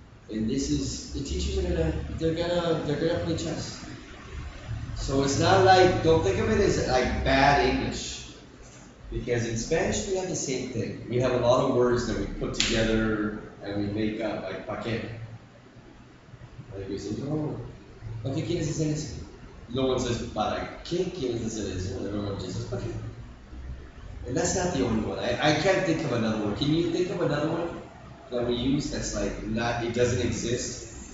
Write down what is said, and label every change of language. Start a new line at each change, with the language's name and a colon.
English: And this is, the teachers are they're gonna play chess. So it's not like, don't think of it as like bad English. Because in Spanish we have the same thing. We have a lot of words that we put together and we make up, like
Spanish: pa qué.
English: Like we say,
Spanish: no, ¿para qué quieres hacer eso?
English: No one says,
Spanish: ¿para qué quieres hacer eso?
English: Everyone just says,
Spanish: ¿para qué?
English: And that's not the only one. I can't think of another one. Can you think of another one that we use that's like not, it doesn't exist?